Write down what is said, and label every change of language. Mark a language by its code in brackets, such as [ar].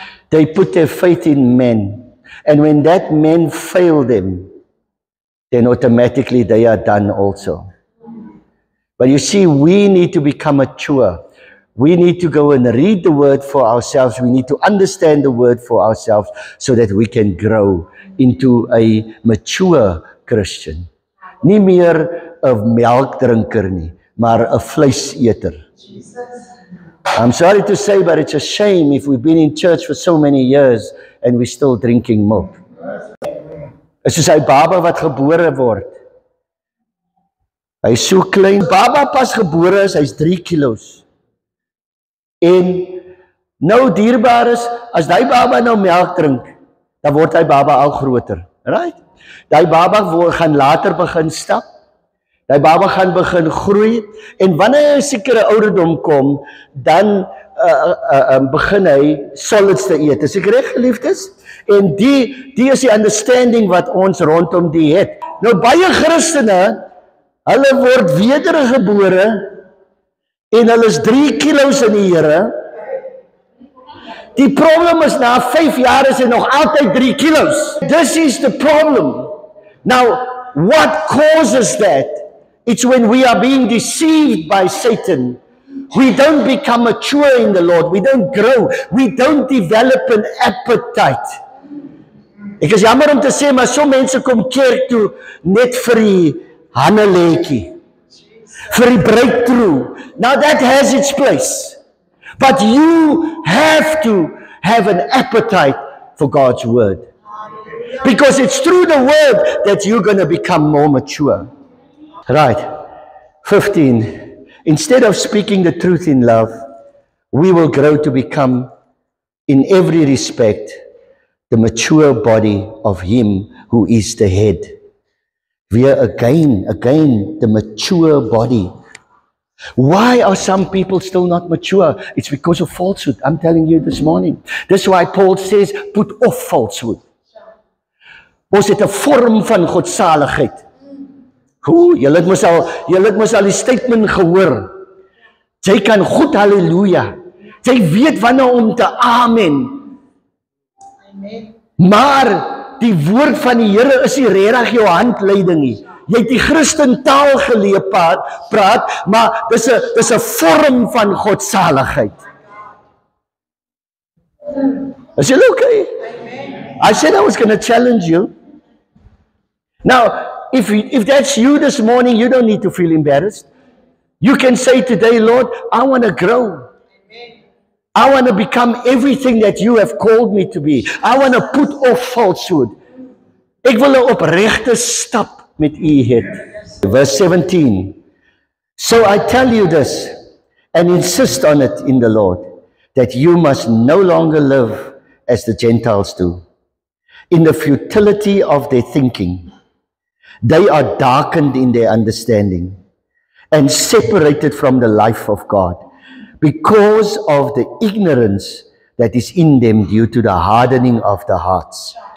[en] They put their faith in men. And when that men fail them, then automatically they are done also. But you see, we need to become mature. We need to go and read the word for ourselves. We need to understand the word for ourselves so that we can grow into a mature Christian. [af] Nie meer 'n melkdrinker nie, maar 'n vleiseter. [en] I'm sorry to say, but it's a shame if we've been in church for so many years and we're still drinking milk. [af] Dit is soos 'n baba wat gebore word. Hy is so klein. Baba pas gebore is, hy's 3 kilos. En nou dierbaar is, as die baba nou melk drink, dan word hy baba al groter. Right? Die baba gaan later begin stap. Die baba gaan begin groei. En wanneer hy 'n sekere ouderdom kom, dan begin hy solids te eet. Is ek reg, geliefdes? En die is die understanding wat ons rondom die het. Nou baie Christene, hulle word wedergebore en hulle is 3 kilos in die Here. Die probleem is na 5 jaar is hy nog altyd 3 kilos. [en] This is the problem. Now, what causes that? It's when we are being deceived by Satan. We don't become mature in the Lord. We don't grow. We don't develop an appetite. Ek is jammer om te sê, maar so mense kom kerk toe net vir die Hanneleetjie, vir die breakthrough. Now that has its place. But you have to have an appetite for God's word. Because it's through the word that you're going to become more mature. Right. 15. Instead of speaking the truth in love, we will grow to become, in every respect, the mature body of Him who is the head. We are again, the mature body. Why are some people still not mature? It's because of falsehood. I'm telling you this morning. That's why Paul says, put off falsehood. [af] Ons het 'n vorm van godsaligheid. Julle het mos al die statement gehoor. Jy kan goed halleluja. Jy weet wanneer om te amen. Amen. Maar die woord van die Here is nie regtig jou handleiding nie. Jy het die Christen taal geleer praat, maar dis 'n vorm van godsaligheid. Is jy okay? Amen. [en] I said I was going to challenge you. Now, if that's you this morning, you don't need to feel embarrassed. You can say today, Lord, I want to grow. I want to become everything that you have called me to be. I want to put off falsehood. [af] Ek wil 'n opregte stap met u hê. [en] Verse 17. So I tell you this, and insist on it in the Lord, that you must no longer live as the Gentiles do, in the futility of their thinking. They are darkened in their understanding and separated from the life of God because of the ignorance that is in them due to the hardening of the hearts.